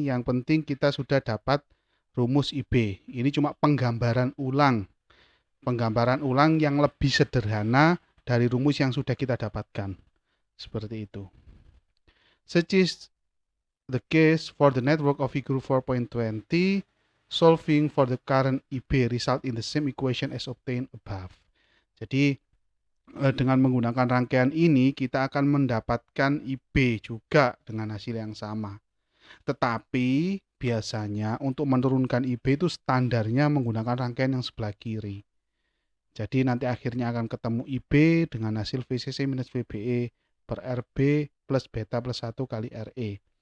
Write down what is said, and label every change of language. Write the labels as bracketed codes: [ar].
[id] Yang penting kita sudah dapat rumus IB. Ini cuma penggambaran ulang yang lebih sederhana dari rumus yang sudah kita dapatkan. Seperti itu. [en] Such is the case for the network of figure 4.20. Solving for the current IB result in the same equation as obtained above. [id] Jadi dengan menggunakan rangkaian ini kita akan mendapatkan IB juga dengan hasil yang sama. Tetapi biasanya untuk menurunkan IB itu standarnya menggunakan rangkaian yang sebelah kiri. Jadi nanti akhirnya akan ketemu IB dengan hasil VCC minus VBE per RB plus beta plus 1 kali RE.